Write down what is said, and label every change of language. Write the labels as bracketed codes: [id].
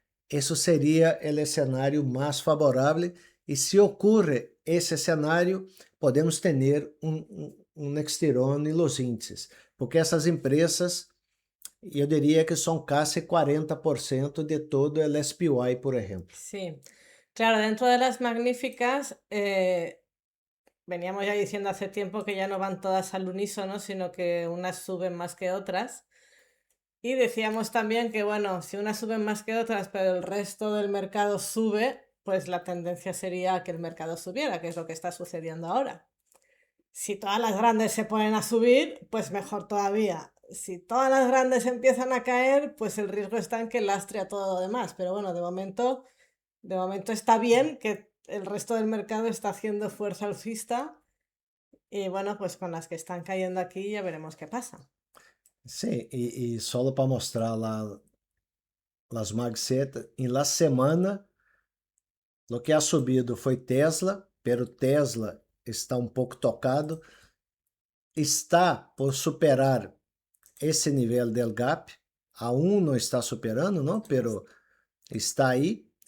[pt] Eso seria o cenário mais favorável e se ocorre esse cenário, podemos ter um estirão em los índices, porque essas empresas, eu diria que são quase 40% de todo o SPY, por exemplo. [es] Sí, claro, dentro de las magníficas, veníamos ya diciendo hace tiempo que ya no van todas al unísono, sino que unas suben más que otras. Y decíamos también que, bueno, si unas suben más que otras, pero el resto del mercado sube, pues la tendencia sería que el mercado subiera, que es lo que está sucediendo ahora. Si todas las grandes se ponen a subir, pues mejor todavía. Si todas las grandes empiezan a caer, pues el riesgo está en que lastre a todo lo demás. Pero bueno, de momento está bien que el resto del mercado está haciendo fuerza alcista y bueno, pues con las que están cayendo aquí ya veremos qué pasa. [pt] Sim, e só para mostrar lá as Mag 7, em la semana, o que ha subido foi Tesla, pero Tesla está um pouco tocado, está por superar esse nível del gap, aún não está superando, não, pero está aí.